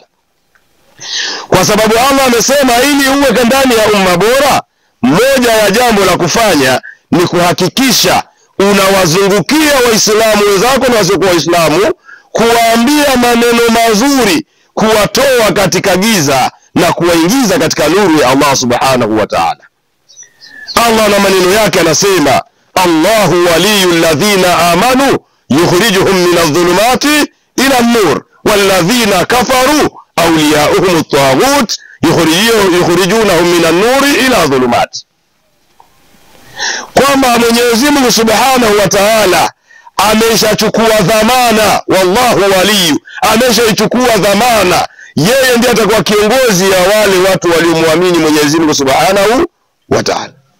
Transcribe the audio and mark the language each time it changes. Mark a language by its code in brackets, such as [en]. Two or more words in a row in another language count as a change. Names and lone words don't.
[sw] Kwa sababu Allah amesema ili uwe ndani ya umma bora, moja ya jambo la kufanya ni kuhakikisha unawazungukia Waislamu wenzako na wasiokuwa Waislamu, kuwaambia maneno mazuri, kuwatoa katika giza na kuwaingiza katika nuru ya Allah [ar] سبحانه وتعالى. [sw] Allah na maneno yake anasema, [ar] الله ولي الذين آمنوا يخرجهم من الظلمات إلى النور والذين كفروا أولياؤهم الطاغوت يخرجونهم من النور إلى الظلمات. [sw] Kwamba Mwenyezi Mungu [ar] سبحانه وتعالى [sw] ameshachukua dhamana, [ar] والله ولي, [sw] ameshachukua dhamana, yeye ndiye atakuwa kiongozi ya wale watu waliomwamini Mwenyezi Mungu [ar] سبحانه وتعالى.